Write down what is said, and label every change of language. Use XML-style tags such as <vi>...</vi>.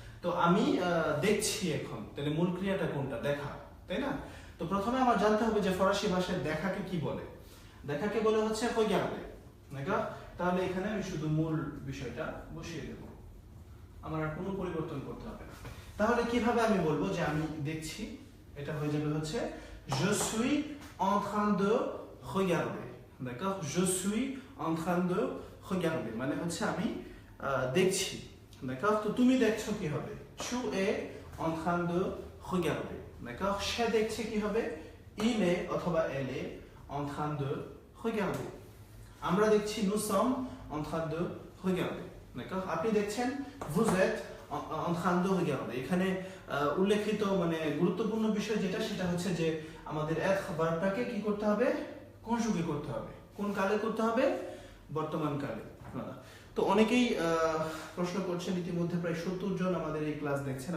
<bn>তো আমি দেখছি এখন, তাহলে মূল ক্রিয়াটা কোনটা? দেখা, তাই না? তো প্রথমে আমার জানতে হবে যে ফরাসি ভাষায় দেখাকে কি বলে। দেখাকে বলে হচ্ছে</bn> <fr>regarder, d'accord?</fr> <bn>তাহলে এখানে আমি শুধু মূল বিষয়টা বসিয়ে দেব, আমার আর কোনো পরিবর্তন করতে হবে না। তাহলে কিভাবে আমি বলবো যে আমি দেখছি? এটা হয়ে যাবে হচ্ছে</bn> <fr>je suis en train de regarder, d'accord? je suis en train de regarder</fr> <bn>মানে হচ্ছে আমি দেখছি,</bn> <fr>d'accord?</fr> <bn>তো তুমি দেখছো কি হবে?</bn> <fr>tu es en train de regarder, d'accord?</fr> <bn>সে দেখছে কি হবে?</bn> <fr>il est</fr> <bn>অথবা</bn> <fr>elle est en train de regarder।</fr> <bn>আমরা দেখছি</bn> <fr>nous sommes en train de regarder, d'accord?</fr> <bn>আপনি দেখছেন</bn> <fr>vous êtes en train de regarder।</fr> <bn>এখানে উল্লেখিত মানে গুরুত্বপূর্ণ বিষয় যেটা সেটা হচ্ছে যে আমাদের être ভার্বটাকে কি করতে হবে? কনজুগে করতে হবে। কোন কালে করতে হবে? বর্তমান কালে। তো অনেকেই প্রশ্ন করছেন, ইতিমধ্যে প্রায় 70 জন আমাদের এই ক্লাস দেখছেন।</bn>